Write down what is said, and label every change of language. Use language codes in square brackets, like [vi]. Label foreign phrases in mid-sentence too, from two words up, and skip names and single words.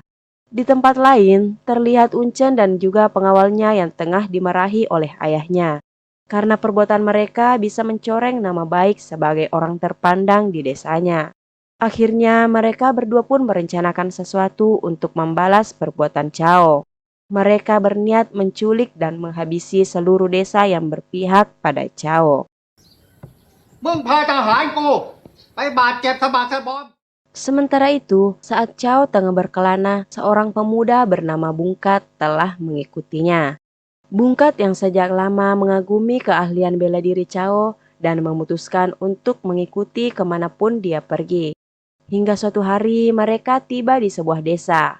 [id] Di tempat lain, terlihat Uncen dan juga pengawalnya yang tengah dimarahi oleh ayahnya karena perbuatan mereka bisa mencoreng nama baik sebagai orang terpandang di desanya. Akhirnya mereka berdua pun merencanakan sesuatu untuk membalas perbuatan Chao. Mereka berniat menculik dan menghabisi seluruh desa yang berpihak pada Chao. [th] มึงพาทหารกูไปบาดเจ็บสะบักสะบอม [id] Sementara itu, saat Chao tengah berkelana, seorang pemuda bernama Bungkat telah mengikutinya. Bungkat yang sejak lama mengagumi keahlian bela diri Chao dan memutuskan untuk mengikuti kemanapun dia pergi. Hingga suatu hari mereka tiba di sebuah desa.